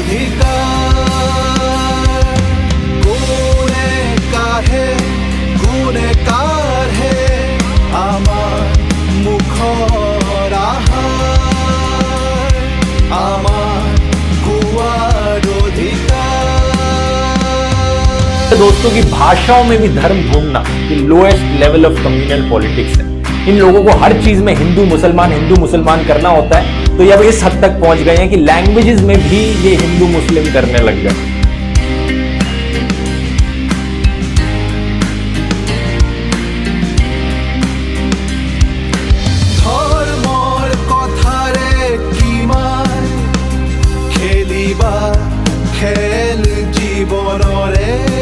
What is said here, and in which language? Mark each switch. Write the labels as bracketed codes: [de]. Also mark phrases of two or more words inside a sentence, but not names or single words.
[as] অধিকাৰ কোনে কাঢ়ে আমাৰ মুখৰ আহাৰ আমাৰ কুয়াৰ অধিকাৰ। [hi] दोस्तों की भाषाओं में भी धर्म ढूंढना ये [en] lowest level of communal politics [hi] है। इन लोगों को हर चीज में हिंदू मुसलमान करना होता है, तो ये अब इस हद तक पहुंच गए हैं कि लैंग्वेजेस में भी ये हिंदू मुस्लिम करने लग गए। [as] ধৰ্মৰ কথাৰে কিমান খেলিবা খেল জীৱনৰে